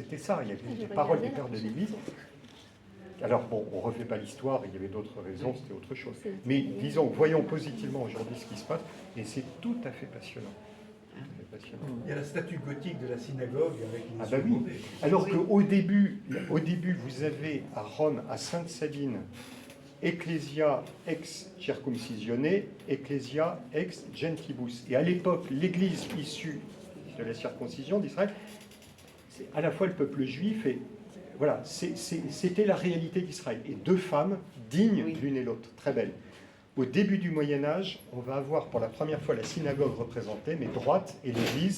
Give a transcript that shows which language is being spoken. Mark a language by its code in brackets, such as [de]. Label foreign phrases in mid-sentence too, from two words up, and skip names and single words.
[fr] Il y avait des paroles des pères de l'Église Alors bon, on ne refait pas l'histoire, il y avait d'autres raisons, c'était autre chose. Mais disons, voyons positivement aujourd'hui ce qui se passe, et c'est tout à fait passionnant. Il y a la statue gothique de la synagogue avec les Ah bah oui. Alors qu'au début, vous avez à Rome, à Sainte-Sabine, [la] Ecclesia ex circumcissione, Ecclesia ex gentibus. [fr] Et à l'époque, l'Église issue de la circoncision d'Israël, c'est à la fois le peuple juif et voilà, c'était la réalité d'Israël. Et deux femmes dignes l'une et l'autre, très belles. Au début du Moyen-Âge, on va avoir pour la première fois la synagogue représentée, mais droite, et l'Église.